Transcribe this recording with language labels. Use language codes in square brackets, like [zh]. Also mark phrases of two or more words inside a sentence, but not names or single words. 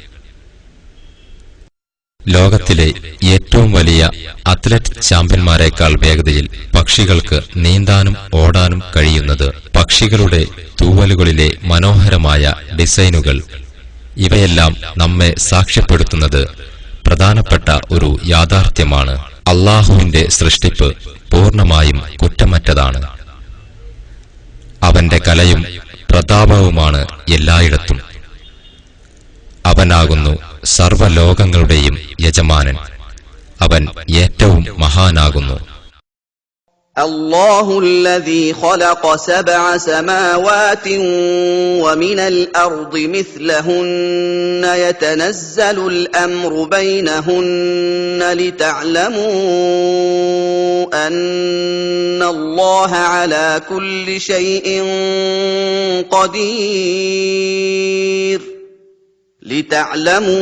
[ml] ലോകത്തിലെ ഏറ്റവും വലിയ അത്ലറ്റ് ചാമ്പ്യന്മാരെക്കാൾ വേഗതയിൽ പക്ഷികൾക്ക് നീന്താനും ഓടാനും കഴിയുന്നത്, പക്ഷികളുടെ തൂവലുകളിലെ മനോഹരമായ ഡിസൈനുകൾ, ഇവയെല്ലാം നമ്മെ സാക്ഷ്യപ്പെടുത്തുന്നത് പ്രധാനപ്പെട്ട ഒരു യാഥാർത്ഥ്യമാണ്: അല്ലാഹുവിന്റെ സൃഷ്ടിപ്പ് പൂർണ്ണമായും കുറ്റമറ്റതാണ്. അവന്റെ കലയും പ്രതാപവുമാണ് എല്ലായിടത്തും. അവനാകുന്നു സർവ്വലോകങ്ങളുടെയും യജമാനൻ. അവൻ ഏറ്റവും മഹാനാകുന്നു. [ar] الله الذي خلق 7 سماوات ومن الأرض مثلهن يتنزل الأمر بينهن لتعلموا أن الله على كل شيء قدير